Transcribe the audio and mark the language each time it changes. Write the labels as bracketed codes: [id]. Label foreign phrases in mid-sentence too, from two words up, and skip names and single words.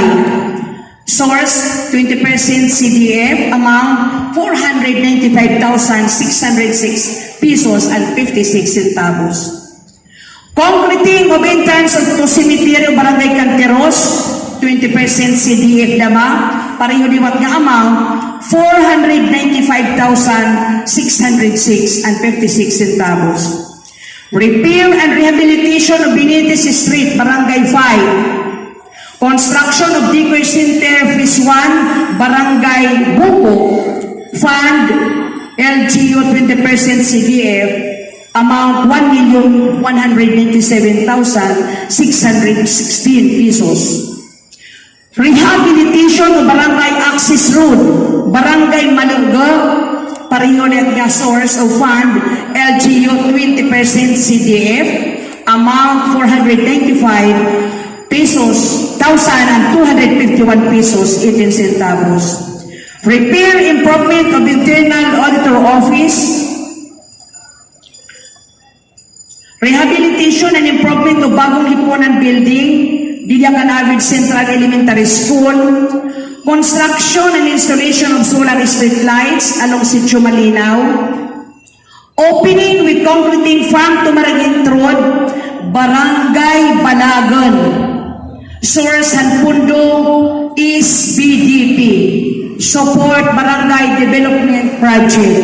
[en] Source, 20% CDF, amount 495,606 pesos and 56 centavos. Concreting of entrance to cemetery of barangay Canteros, 20% CDF lamang, [hil] pareho liwat nga [en] amount, 495,606 and 56 centavos. Repair and rehabilitation of Benitez Street, Barangay 5. Construction of Decoy Center, Phase 1, Barangay Buko, Fund, LGU 20% CDF, amount 1,197,616 pesos. Rehabilitation of Barangay Access Road, Barangay Malunggo, [hil] pareho lang nga [en] source of fund, LGU 20% CDF, amount 495 pesos, 1,251 pesos, 18 centavos. Repair improvement of internal auditor office, rehabilitation and improvement of Bagong Lipunan building, Diliacan Avid Central Elementary School, construction and installation of solar street lights along Sitio Malinaw, opening with concreting farm to Maragit Road, Barangay Balagan. Source and Pundo is BDP. Support Barangay Development Project.